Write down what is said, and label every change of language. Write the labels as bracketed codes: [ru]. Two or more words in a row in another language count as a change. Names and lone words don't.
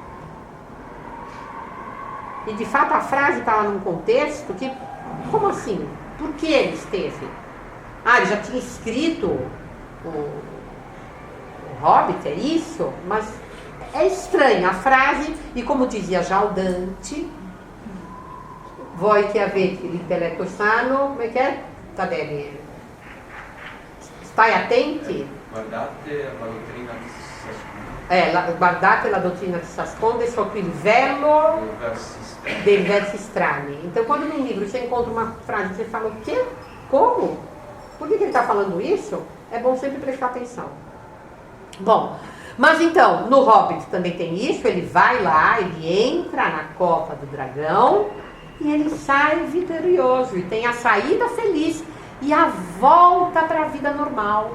[pt] E de fato a frase está lá num contexto que, como assim? Por que ele esteve? Ele já tinha escrito o Hobbit, é isso? Mas é estranha a frase, e como dizia já o Dante, [it] voi che avete l'intelletto sano, [pt] como é que é? Tadelli? [it] Stai attenti? Guardate la dottrina che si nasconde. Guardate la dottrina che si nasconde sotto il velo dei versi strani. [pt] Então, quando num livro você encontra uma frase, você fala o quê? Como? Por que ele está falando isso? É bom sempre prestar atenção. Bom, mas então, no Hobbit também tem isso, ele vai lá, ele entra na cova do dragão e ele sai vitorioso, e tem a saída feliz e a volta para a vida normal.